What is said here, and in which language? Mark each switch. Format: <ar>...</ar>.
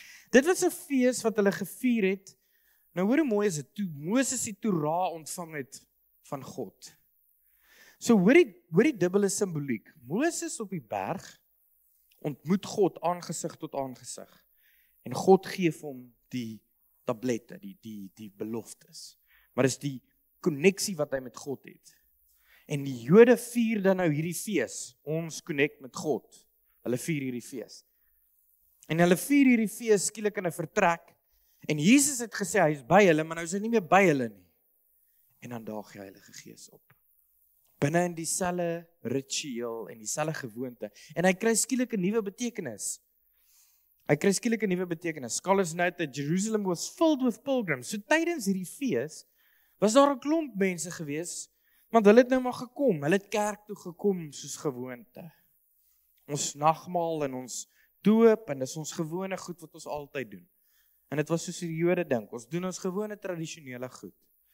<af>Dit was 'n fees wat hulle gevier het. Nou hoor hoe mooi is dit, toe Moses die Torah ontvang het van God. So hoor die dubbele simboliek. Moses op die berg ontmoet God aangesig tot aangesig. En God gee vir hom die tablette, die beloftes. Maar dis die koneksie wat hy met God het. En die Jode vier dan nou hierdie fees. Ons connect met God. Hulle vier hierdie fees. En hulle vier hierdie fees skielik in 'n vertrek. En Jesus het gesê hy is by hulle, maar nou is hy nie meer by hulle nie. En dan daag die Heilige Gees op. Binne in dieselfde ritueel en dieselfde gewoonte. En hy kry skielik 'n nuwe betekenis.</af> <en>Scholars note that Jerusalem was filled with pilgrims.</en> <af>So tydens hierdie fees was daar 'n klomp mense gewees, want hulle het nou maar gekom. Hulle het kerk toe gekom soos gewoonte. Ons nagmaal en ons doop en dis ons gewone goed wat ons altyd doen. En dit was soos die Jode dink, ons doen ons gewone tradisionele goed.</af>